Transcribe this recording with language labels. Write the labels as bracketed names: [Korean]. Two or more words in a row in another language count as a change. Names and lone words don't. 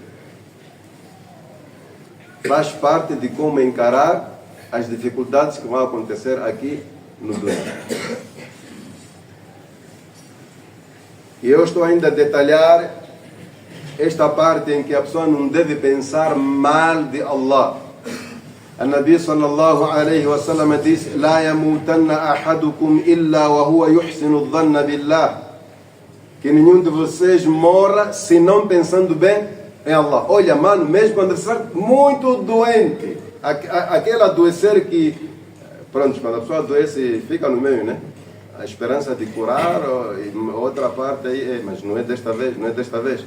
[Portuguese] Faz parte de como encarar as dificuldades que vão acontecer aqui no mundo. E eu estou ainda a detalhar esta parte em que a pessoa não deve pensar mal de Allah. O Nabi [Arabic] صلى الله عليه وسلم [Portuguese] disse: [Arabic] لا يموتن أحدكم إلا وهو يحسن الظن بالله. [Portuguese] Que nenhum de vocês morra se não pensando bem em Allah. Olha, mano, mesmo quando você está muito doente, aquele adoecer que, pronto, quando a pessoa adoece, fica no meio, né? A esperança de curar, outra parte aí, mas não é desta vez, não é desta vez.